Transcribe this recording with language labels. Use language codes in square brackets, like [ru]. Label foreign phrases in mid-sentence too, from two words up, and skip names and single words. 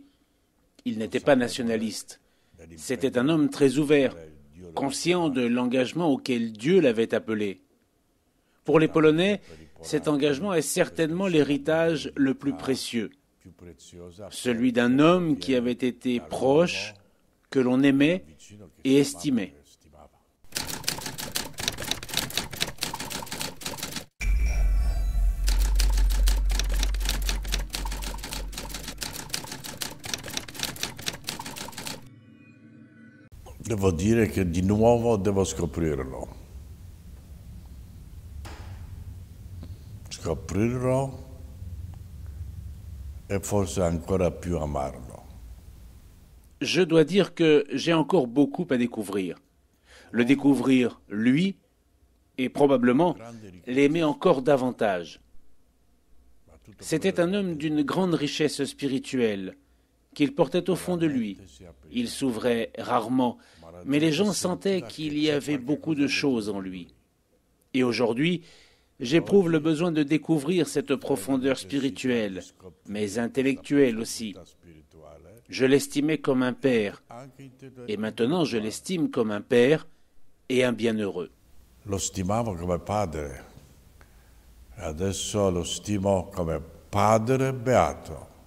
[fr] Il n'était pas nationaliste. C'était un homme très ouvert, conscient de l'engagement auquel Dieu l'avait appelé. Pour les Polonais, cet engagement est certainement l'héritage le plus précieux. Celui d'un homme qui avait été proche, que l'on aimait et estimait. [it] Devo dire che di nuovo devo scoprirlo. Scoprirlo e forse ancora più amarlo. [fr] Je dois dire que j'ai encore beaucoup à découvrir. Le découvrir, lui, et probablement l'aimer encore davantage. C'était un homme d'une grande richesse spirituelle, qu'il portait au fond de lui. Il s'ouvrait rarement, mais les gens sentaient qu'il y avait beaucoup de choses en lui. Et aujourd'hui, j'éprouve le besoin de découvrir cette profondeur spirituelle, mais intellectuelle aussi. Je l'estimais comme un père, et maintenant je l'estime comme un père et un bienheureux. [it] Lo stimavo come padre, adesso lo stimo come padre beato.